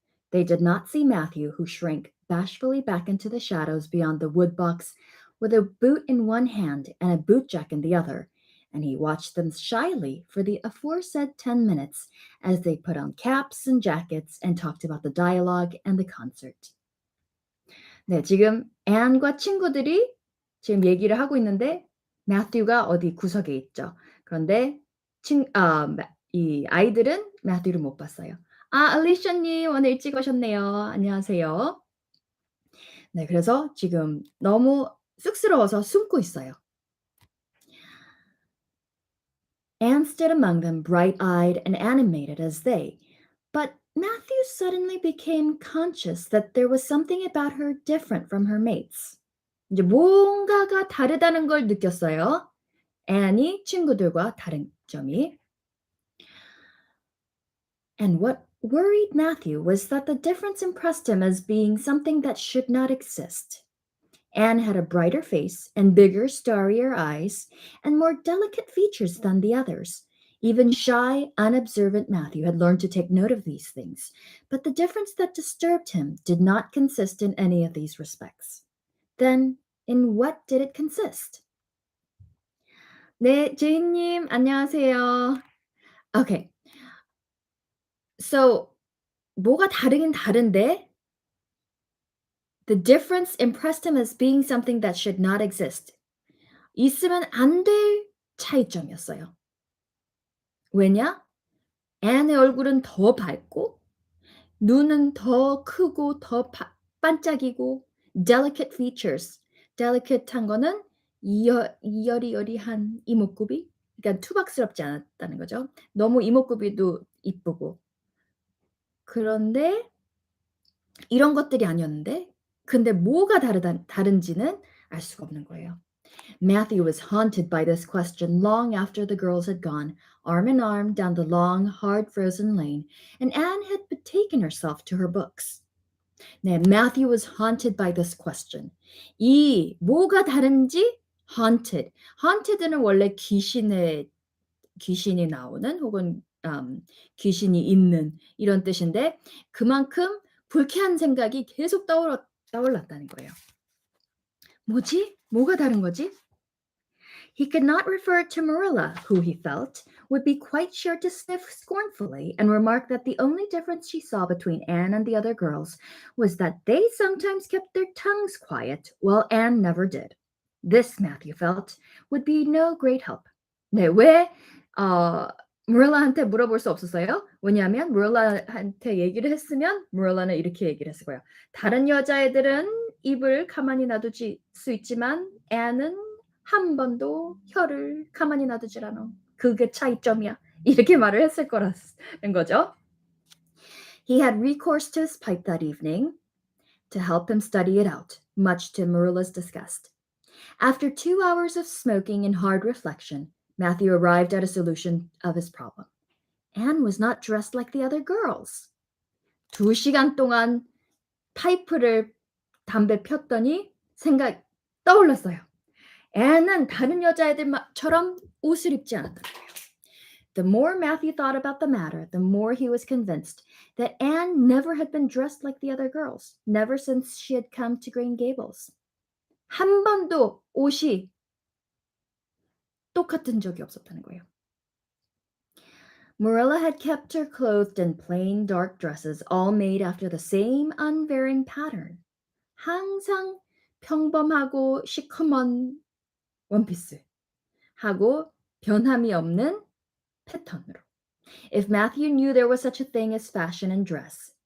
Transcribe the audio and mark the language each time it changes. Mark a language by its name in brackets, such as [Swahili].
[English] They did not see Matthew, who shrank bashfully back into the shadows beyond the woodbox with a boot in one hand and a bootjack in the other, and he watched them shyly for the aforesaid 10 minutes as they put on caps and jackets and talked about the dialogue and the concert. [Korean] 네, 지금 앤과 친구들이 지금 얘기를 하고 있는데 매튜가 어디 구석에 있죠. 그런데 이 아이들은 매튜를 못 봤어요. 알리샤님 오늘 일찍 오셨네요. 안녕하세요. 네, 그래서 지금 너무 쑥스러워서 숨고 있어요. [English] Anne stood among them, bright-eyed and animated as they, but Matthew suddenly became conscious that there was something about her different from her mates. [Korean] 이제 뭔가가 다르다는 걸 느꼈어요. Anne이 친구들과 다른 점이. [English] And what worried Matthew was that the difference impressed him as being something that should not exist. Anne had a brighter face and bigger, starrier eyes and more delicate features than the others. Even shy, unobservant Matthew had learned to take note of these things, but the difference that disturbed him did not consist in any of these respects. Then, in what did it consist? [Korean] 네, 제이님, 안녕하세요. Okay. [English] So, [Korean] 뭐가 다르긴 다른데, [English] the difference impressed him as being something that should not exist. [Korean] 있으면 안 될 차이점이었어요. 왜냐? 앤의 얼굴은 더 밝고 눈은 더 크고 더 반짝이고 [English] delicate features. [Korean] delicate한 거는 여리여리한 이목구비? 그러니까 투박스럽지 않았다는 거죠. 너무 이목구비도 이쁘고. 그런데 이런 것들이 아니었는데 근데 뭐가 다른지는 알 수가 없는 거예요. [English] Matthew was haunted by this question long after the girls had gone, arm in arm, down the long, hard frozen lane, and Anne had betaken herself to her books. 네, Matthew was haunted by this question. [Korean] 이 뭐가 다른지 haunted. haunted는 원래 귀신이 나오는 혹은 귀신이 있는 이런 뜻인데 그만큼 불쾌한 생각이 계속 떠올랐다는 거예요. 뭐지? 뭐가 다른 거지? [English] He could not refer to Marilla, who he felt would be quite sure to sniff scornfully and remark that the only difference she saw between Anne and the other girls was that they sometimes kept their tongues quiet, while Anne never did. This, Matthew felt, would be no great help. [Korean] 네, 왜 Marilla한테 물어볼 수 없었어요? 왜냐하면 Marilla한테 얘기를 했으면 Marilla는 이렇게 얘기를 했을 거예요. 다른 여자애들은 입을 가만히 놔두지 수 있지만 Anne은 한 번도 혀를 가만히 놔두질 않아. 그게 차이점이야. 이렇게 말을 했을 거라는 거죠. [English] He had recourse to his pipe that evening to help him study it out, much to Marilla's disgust. After 2 hours of smoking and hard reflection, Matthew arrived at a solution of his problem. Anne was not dressed like the other girls. [Korean] 2시간 동안 담배 폈더니 생각 떠올랐어요. 앤은 다른 여자애들처럼 옷을 입지 않았다는 거예요. [English] The more Matthew thought about the matter, the more he was convinced that Anne never had been dressed like the other girls, never since she had come to Green Gables. [Korean] 한 번도 옷이 똑같은 적이 없었다는 거예요. [English] Marilla had kept her clothed in plain dark dresses, all made after the same unvarying pattern. [Korean] 항상 평범하고 시커먼 원피스 하고 변함이 없는 패턴으로. [English] If Matthew knew there was such a thing as fashion in dress,